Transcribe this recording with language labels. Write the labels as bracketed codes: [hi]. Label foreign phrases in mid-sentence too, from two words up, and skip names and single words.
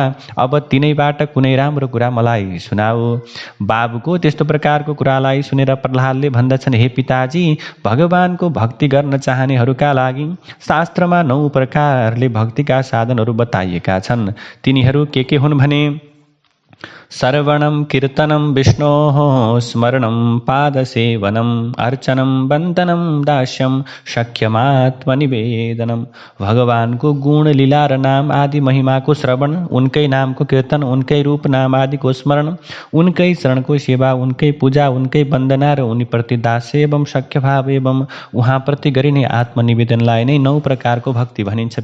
[ne] अब तिनैबाट कुनै राम्रो कुरा मलाई सुनाऊ। बाबुको त्यस्तो प्रकारको कुरालाई सुनेर प्रह्लादले भन्दछन्, हे पिताजी, भगवानको भक्ति गर्न चाहनेहरूका लागि शास्त्रमा 9 प्रकारले भक्तिका साधनहरू बताइएका छन्। तिनीहरू के हुन् भने [sa] श्रवणं कीर्तनं विष्णोः, स्मरणं पादसेवनम्, अर्चनं वन्दनं दास्यं, सख्यमात्मनिवेदनम्। [ne] भगवानको गुण, लीला र नाम आदि महिमाको श्रवण, उनकै नामको कीर्तन, उनकै रूप नाम आदिको स्मरण, उनकै शरणको सेवा, उनकै पूजा, उनकै वन्दना र उनीप्रति दास्य एवं सख्यभाव एवं उहाँप्रति गरिने आत्मनिवेदनलाई नै 9 प्रकारको भक्ति भनिन्छ।